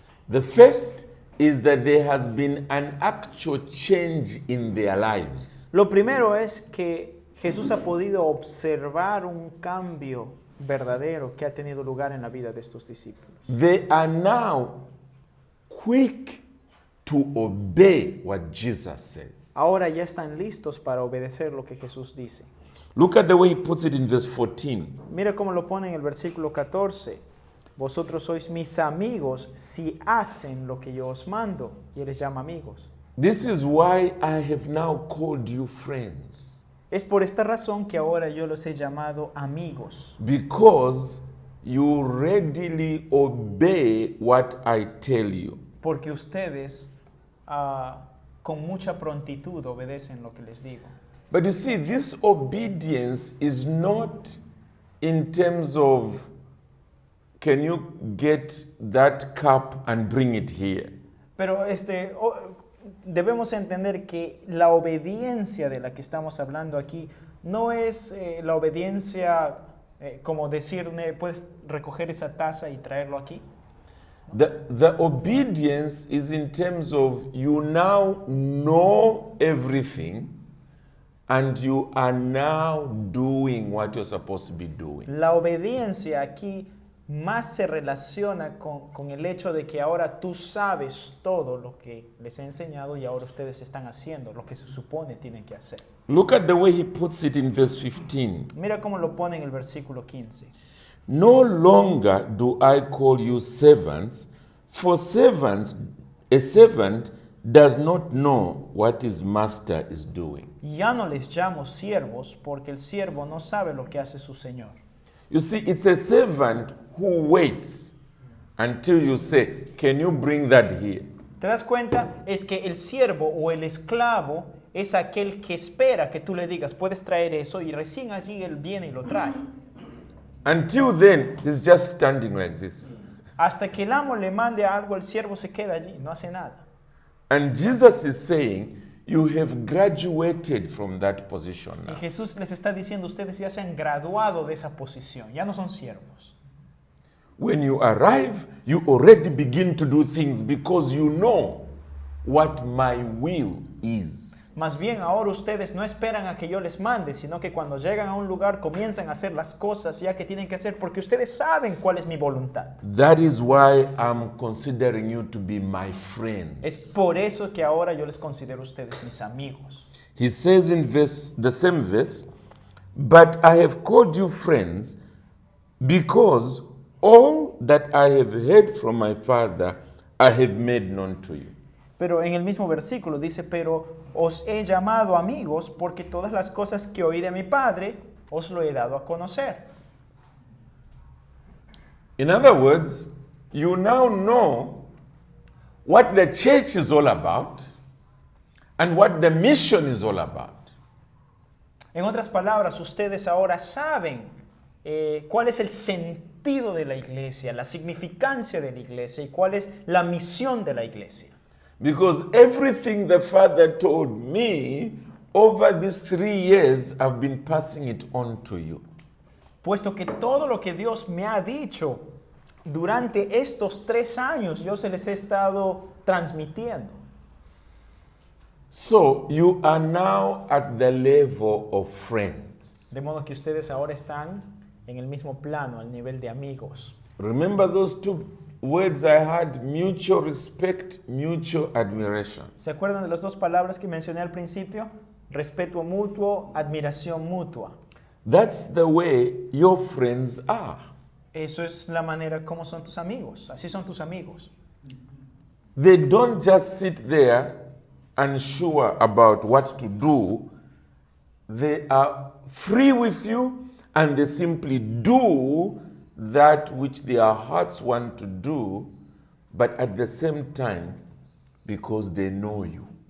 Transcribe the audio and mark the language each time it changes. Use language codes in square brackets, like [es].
[en] The first is that there has been an actual change in their lives. [es] Lo primero es que Jesús ha podido observar un cambio verdadero que ha tenido lugar en la vida de estos discípulos. [en] They are now quick to obey what Jesus says. [es] Ahora ya están listos para obedecer lo que Jesús dice. [en] Look at the way he puts it in verse 14. [es] Mira cómo lo pone en el versículo 14. Vosotros sois mis amigos si hacen lo que yo os mando. Y él les llama amigos. [en] This is why I have now called you friends. [es] Es por esta razón que ahora yo los he llamado amigos. [en] Because you readily obey what I tell you. [es] Porque ustedes con mucha prontitud obedecen lo que les digo. [en] But you see, this obedience is not in terms of, can you get that cup and bring it here? [es] Pero debemos entender que la obediencia de la que estamos hablando aquí no es la obediencia como decirme, puedes recoger esa taza y traerlo aquí. [en] The obedience is in terms of you now know everything and you are now doing what you're supposed to be doing. [es] La obediencia aquí más se relaciona con el hecho de que ahora tú sabes todo lo que les he enseñado y ahora ustedes están haciendo lo que se supone tienen que hacer. [en] Look at the way he puts it in verse 15. [es] Mira cómo lo pone en el versículo 15. [en] No longer do I call you servants, for a servant does not know what his master is doing. [es] Ya no les llamo siervos porque el siervo no sabe lo que hace su señor. [en] You see, it's a servant who waits until you say, can you bring that here? [es] ¿Te das cuenta? Es que el siervo o el esclavo es aquel que espera que tú le digas, puedes traer eso, y recién allí él viene y lo trae. [en] Until then, he's just standing like this. [es] Hasta que el amo le mande algo, el siervo se queda allí, no hace nada. [en] And Jesus is saying, you have graduated from that position [es] Y [en] now. [es] Jesús les está diciendo, ustedes ya se han graduado de esa posición, ya no son siervos. [en] When you arrive, you already begin to do things because you know what my will is. [es] Más bien ahora ustedes no esperan a que yo les mande, sino que cuando llegan a un lugar comienzan a hacer las cosas ya que tienen que hacer porque ustedes saben cuál es mi voluntad. [en] That is why I'm considering you to be my friend. [es] Es por eso que ahora yo les considero a ustedes mis amigos. [en] He says in the same verse, but I have called you friends because all that I have heard from my Father I have made known to you. [es] Pero en el mismo versículo dice, pero os he llamado amigos porque todas las cosas que oí de mi Padre os lo he dado a conocer. [en] In other words, you now know what the church is all about and what the mission is all about. [es] En otras palabras, ustedes ahora saben cuál es el sentido de la iglesia, la significancia de la iglesia y cuál es la misión de la iglesia. [en] Because everything the Father told me over these 3 years, I've been passing it on to you. [es] Puesto que todo lo que Dios me ha dicho durante estos 3 años, yo se les he estado transmitiendo. [en] So you are now at the level of friends. [es] De modo que ustedes ahora están en el mismo plano, al nivel de amigos. [en] Remember those 2 words I had, mutual respect, mutual admiration. [es] ¿Se acuerdan de las 2 palabras que mencioné al principio? Respeto mutuo, admiración mutua. [en] That's the way your friends are. [es] Eso es la manera como son tus amigos. Así son tus amigos. [en] They don't just sit there unsure about what to do. They are free with you and they simply do that which their hearts want to do, but at the same time, because they know you.